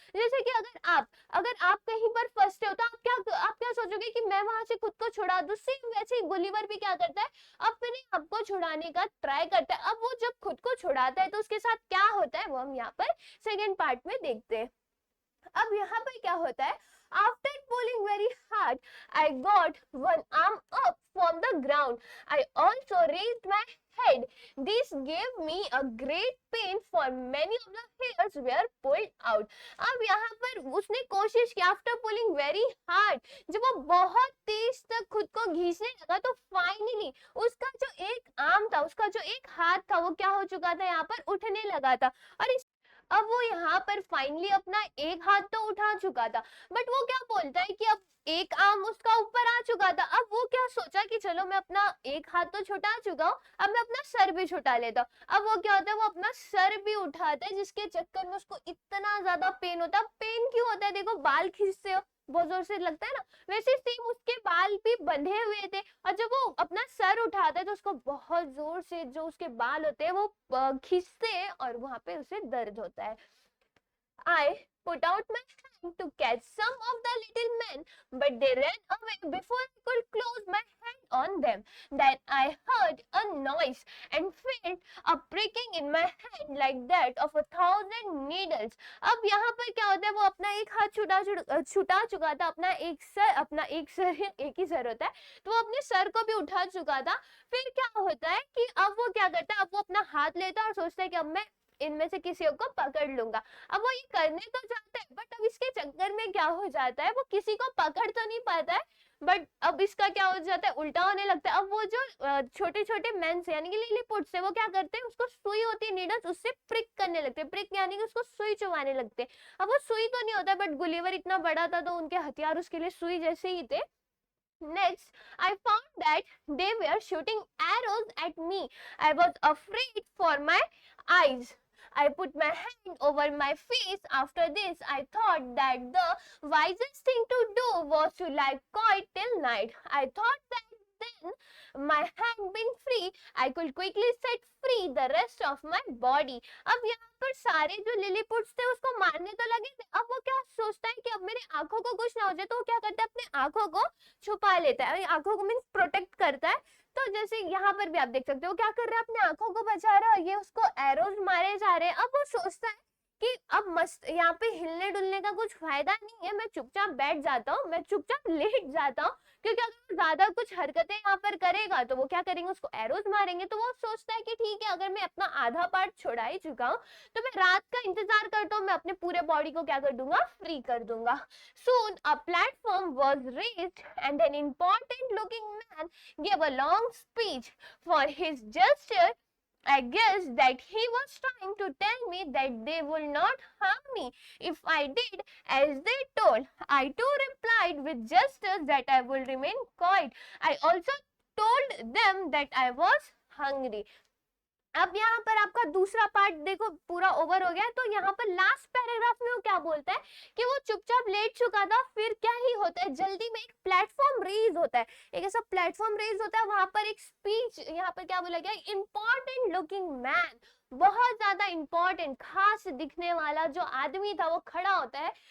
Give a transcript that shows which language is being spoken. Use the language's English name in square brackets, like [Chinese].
[Hindi] जैसे कि अगर आप कहीं पर फंसते हो तो आप क्या सोचोगे कि मैं वहां से खुद को छुड़ा दूं, सेम वैसे ही गुलिवर भी क्या करता है, अपने आप को छुड़ाने का ट्राई करता है। अब वो जब खुद को छुड़ाता है तो उसके साथ क्या होता है वो हम यहाँ पर सेकेंड पार्ट में देखते हैं। अब यहाँ पर क्या होता है, [English] after pulling very hard, I got one arm up from the ground. I also raised my head. This gave me a great pain, for many of the hairs were pulled out. [Hindi] अब यहाँ पर उसने कोशिश की, [English] after pulling very hard, [Hindi] जब वो बहुत तेज तक खुद को घींचने लगा तो फाइनली उसका जो एक आर्म था, उसका जो एक हाथ था, वो क्या हो चुका था, यहाँ पर उठने लगा था। और अब वो यहाँ पर फाइनली अपना एक हाथ तो उठा चुका था, बट वो क्या बोलता है कि अब एक आर्म उसका ऊपर आ चुका था। अब वो क्या सोचा कि चलो मैं अपना एक हाथ तो छुटा चुका हूँ, अब मैं अपना सर भी छुटा लेता हूँ। अब वो क्या होता है, वो अपना सर भी उठाता है, जिसके चक्कर में उसको इतना ज्यादा पेन होता है। पेन क्यों होता है, देखो बाल खींचते हो बहुत जोर से लगता है ना, वैसे सेम उसके बाल भी बंधे हुए थे, और जब वो अपना सर उठाता है तो उसको बहुत जोर से जो उसके बाल होते हैं वो खींचते हैं, और वहां पे उसे दर्द होता है। [English] I put out my hand to catch some of the little men, but they ran away before I could close my hand on them. Then I heard a noise and felt a pricking in my hand like that of 1,000 needles. [Hindi] अब यहाँ पर क्या होता है, वो अपना एक हाथ छुटा चुका था, अपना एक सर एक ही सर होता है, तो वो अपने सर को भी उठा चुका था। फिर क्या होता है कि अब वो क्या करता है, अब वो अपना हाथ लेता है और सोचता है कि अब मैं इनमें से किसी को पकड़ लूंगा। अब वो ये करने तो चाहता है, बट अब इसके चक्कर में क्या हो जाता है, वो किसी को पकड़ तो नहीं पाता है, बट अब इसका क्या हो जाता है, उल्टा होने लगता है। अब वो जो छोटे छोटे मेंस यानी कि लिलीपुट्स से वो क्या करते हैं, उसको सुई होती है नीडल्स, उससे प्रिक करने लगते हैं, प्रिक यानी कि उसको सुई चुभाने लगते हैं। अब वो सुई तो नहीं होता, बट गुलिवर इतना बड़ा था तो उनके हथियार उसके लिए सुई जैसे ही थे। [English] Next, I found that they were shooting arrows at me. I was afraid for my eyes. I put my hand over my face. After this, I thought that the wisest thing to do was to lie quiet till night. I thought that then my hand being free, I could quickly set free the rest of my body. [Hindi] अब यहाँ पर सारे जो लिलीपुट्स थे उसको मारने तो लगे थे, अब वो क्या सोचता है कि अब मेरे आंखों को कुछ ना हो जाए, तो वो क्या करता है, अपने आंखों को छुपा लेता है, आंखों को मीन्स प्रोटेक्ट करता है। तो जैसे यहाँ पर भी आप देख सकते हो क्या कर रहा है, अपने आंखों को बचा रहा है, ये उसको एरोज मारे जा रहे हैं। अब वो सोचता है कि अब मस्त यहाँ पे हिलने डुलने का कुछ फायदा नहीं है, मैं चुपचाप बैठ जाता हूँ, मैं चुपचाप लेट जाता हूँ, क्योंकि अगर वो ज्यादा कुछ हरकतें यहाँ पर करेगा तो वो क्या करेंगे, उसको एरोज मारेंगे। तो वो सोचता है कि ठीक है, अगर मैं अपना आधा पार्ट छुड़ा ही चुका हूँ तो मैं रात का इंतजार करता हूँ, मैं अपने पूरे बॉडी को क्या कर दूंगा, फ्री कर दूंगा। [English] Soon a platform was raised and an important looking man gave a long speech. For his gesture, I guess that he was trying to tell me that they would not harm me if I did as they told. I too replied with gestures that I will remain quiet. I also told them that I was hungry. [Hindi] अब यहाँ पर आपका दूसरा part देखो पूरा over हो गया। तो यहाँ पर लास्ट पैराग्राफ में वो क्या बोलता है कि वो चुपचाप लेट चुका था, फिर क्या ही होता है, जल्दी में एक प्लेटफॉर्म रेज होता है, एक ऐसा प्लेटफॉर्म रेज होता है, वहां पर एक स्पीच, यहाँ पर क्या बोला गया, इंपॉर्टेंट लुकिंग मैन, बहुत ज्यादा इंपॉर्टेंट खास दिखने वाला जो आदमी था वो खड़ा होता है